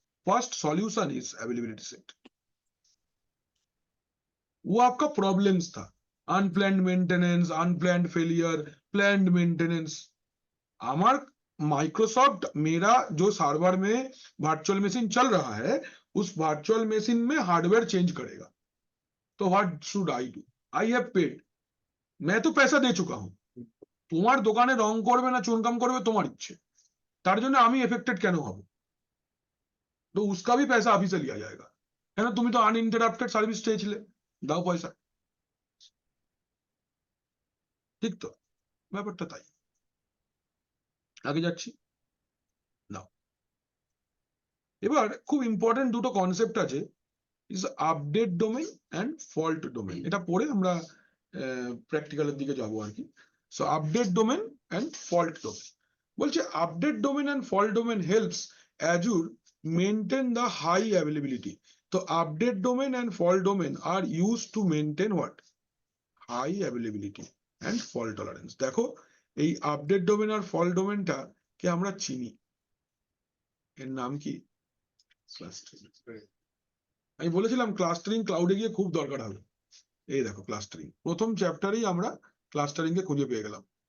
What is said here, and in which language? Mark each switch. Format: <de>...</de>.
<en>First solution is availability set.</en> <hi>वो आपका problems था, unplanned maintenance, unplanned failure, planned maintenance. हमार माइक्रोसॉफ्ट मेरा जो सर्वर में वर्चुअल मशीन चल रहा है उस वर्चुअल मशीन में हार्डवेयर चेंज करेगा, तो</hi> <en>What should I do? I have paid,</en> <hi>मैं तो पैसा दे चुका हूं,</hi> <bn>তোমার দোকানে রং করবে না চুনকাম করবে তোমার ইচ্ছে, তার জন্য আমি এফেক্টেড কেন হব? তো</bn> <hi>उसका भी पैसा अभी से लिया जाएगा,</hi> <bn>কেন তুমি তো আনইন্টারাপ্টেড সার্ভিস চেয়েছিলে, দাও পয়সা। ঠিক তো, ব্যাপারটা তাই। আগে যাচ্ছি নাও। এবার খুব ইম্পর্টেন্ট দুটো কনসেপ্ট আছে, is update domain and fault domain. এটা পরে আমরা প্র্যাকটিক্যালের দিকে যাব আর কি। So</bn> <en>Update domain and fault domain বলছে, update domain and fault domain helps Azure maintain the high availability.</en> <bn>তো update domain and fault domain</bn> <en>আর used to maintain what? High availability and fault tolerance.</en> <bn>দেখো এই update domain আর fault ডোমেইনটা কে আমরা চিনি, এর নাম কি? Clustering. আমি বলেছিলাম ক্লাস্টারিং ক্লাউডে গিয়ে খুব দরকার হবে। এই দেখো ক্লাস্টারিং, প্রথম চ্যাপ্টারেই আমরা ক্লাস্টারিং কে খুঁজে পেয়ে গেলাম।</bn>